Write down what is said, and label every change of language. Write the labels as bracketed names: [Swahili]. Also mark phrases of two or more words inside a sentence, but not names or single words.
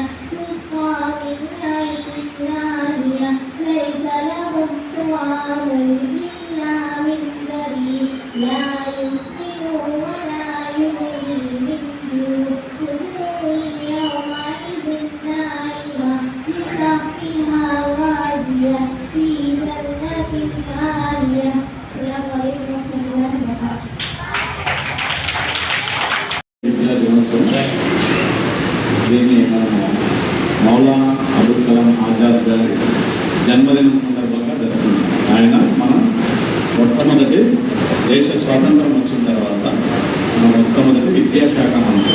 [Arabic] تسقى من عين آنية ليس لهم طعام إلا من ضريع لا يسمن ولا يغني من جوع وجوه يومئذ ناعمة لسعيها راضية في جنة عالية. السلام عليكم ورحمة الله وبركاته. [Telugu] దీన్ని మనము మౌలానా అబుల్ కలాం ఆజాద్ గారి జన్మదినం సందర్భంగా జరుపుతున్నాం. ఆయన మన మొట్టమొదటి దేశ స్వాతంత్రం వచ్చిన తర్వాత మన మొట్టమొదటి విద్యాశాఖ మంత్రి.